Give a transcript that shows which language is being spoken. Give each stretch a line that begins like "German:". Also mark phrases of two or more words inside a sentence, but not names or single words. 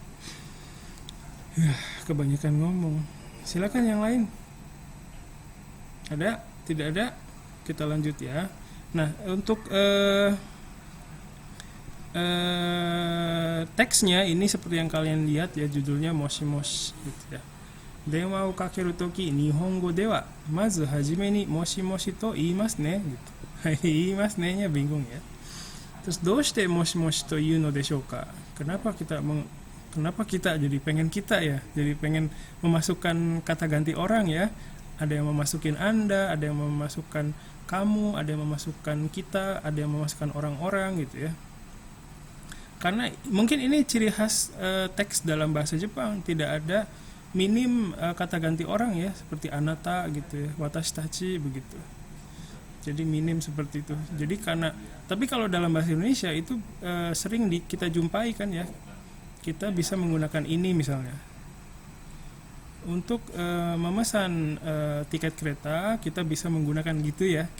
Indonesian: Kebanyakan ngomong. Silakan yang lain. Ada? Tidak ada? Kita lanjut ya. Nah, untuk teksnya ini seperti yang kalian lihat ya, judulnya moshi-moshi gitu ya.
Japanese: 電話をかける時日本語ではまず初めにもしもしと言いますね gitu. 言いますね- nya
Indonesian: bingung ya. Terus
Japanese: どうしてもしもしと言うのでしょうか?
Indonesian: Kenapa kita jadi pengen memasukkan kata ganti orang ya. Ada yang memasukin Anda, ada yang memasukkan kamu, ada yang memasukkan kita, ada yang memasukkan orang-orang gitu ya. Karena mungkin ini ciri khas teks dalam bahasa Jepang, tidak ada minim kata ganti orang ya, seperti anata gitu ya,
Japanese: 私たち begitu.
Indonesian: Jadi minim seperti itu. Jadi tapi kalau dalam bahasa Indonesia itu sering kita jumpai kan ya. Kita bisa menggunakan ini misalnya. Untuk memesan tiket kereta kita bisa menggunakan gitu ya.